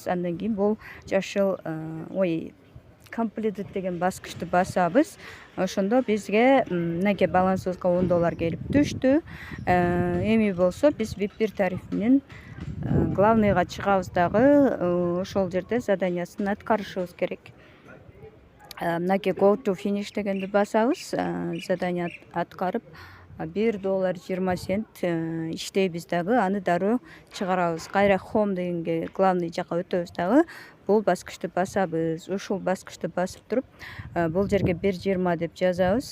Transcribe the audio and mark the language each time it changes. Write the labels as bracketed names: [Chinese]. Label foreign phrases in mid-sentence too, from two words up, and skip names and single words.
[Kyrgyz] Андан кийин бул жашыл completed деген баскычты басабыз. Ошондо бизге мынакей балансыбызга $10 келип түштү. Эми болсо биз VIP 1 тарифинин главныйга чыгабыз дагы ошол жерде заданиясын аткарышыбыз керек. Мынакей [English] go to finish [Kyrgyz] дегенди басабыз. Задания аткарып $1.20 иштейбиз дагы, аны дароо чыгарабыз. Кайра home дегенге главный жака өтөбүз дагы. Бул баскычты басабыз. Ушул баскычты басып туруп бул жерге 1.20 деп жазабыз.